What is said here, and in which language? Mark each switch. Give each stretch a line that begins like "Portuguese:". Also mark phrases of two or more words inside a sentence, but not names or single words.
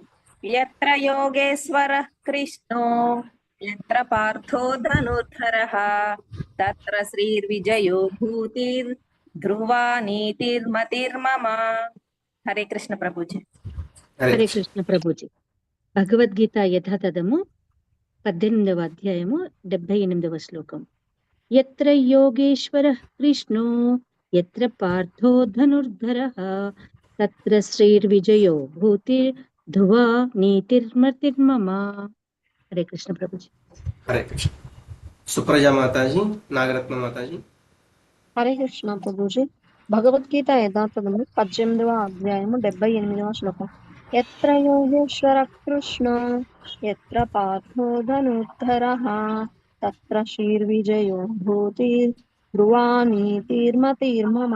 Sanskrit: యత్ర యోగేశ్వర కృష్ణో యత్ర పార్థో ధనుర్ధరః తత్ర శ్రీర్విజయో భూతిర్ ధ్రువా నీతిర్మతిర్మమ.
Telugu: హరే కృష్ణ ప్రభుజీ. హరే కృష్ణ ప్రభుజీ. భగవద్గీత యథాతథము 18వ అధ్యాయము 78వ శ్లోకం.
Sanskrit: यत्र योगेश्वरः कृष्णो यत्र पार्थो धनुर्धरः तत्र श्रीर्विजयो भूतिर्ध्रुवा नीतिर्मतिर्मम.
Hindi: हरे कृष्ण प्रभुजी.
Telugu: హరే కృష్ణ. సుప్రజా మాతాజీ, నాగరత్న మాతాజీ. హరే కృష్ణ ప్రభుజీ. భగవద్గీత యథాతథము 18వ అధ్యాయము 78వ శ్లోకం.
Sanskrit: ఎత్ర యోగేశ్వర కృష్ణో ఎత్ర పార్థో ధనుర్ధరః తత్ర శ్రీర్విజయో భూతి ధ్రువా నీతిర్మతిర్మమ.